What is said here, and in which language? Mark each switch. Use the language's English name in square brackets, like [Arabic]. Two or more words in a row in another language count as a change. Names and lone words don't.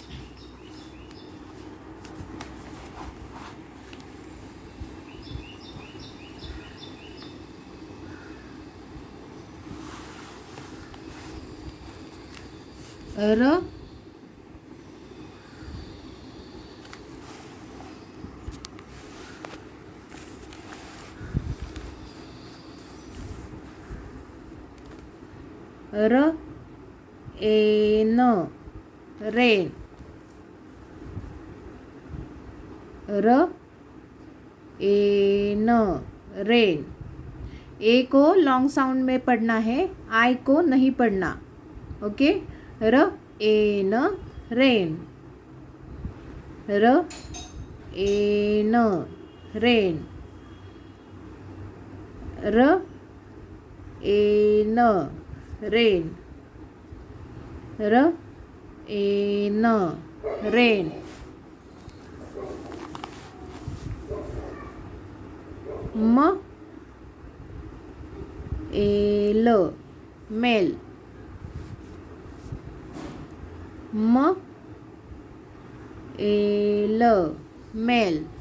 [English] R, r, n, rain. R, n, rain. [Hindi] ए को [English] long sound [Hindi] में पढ़ना है, आई को नहीं पढ़ना. ओके. [English] r, e, n, rain. r, n rain. r n rain. r n rain. m l mail. m l mail.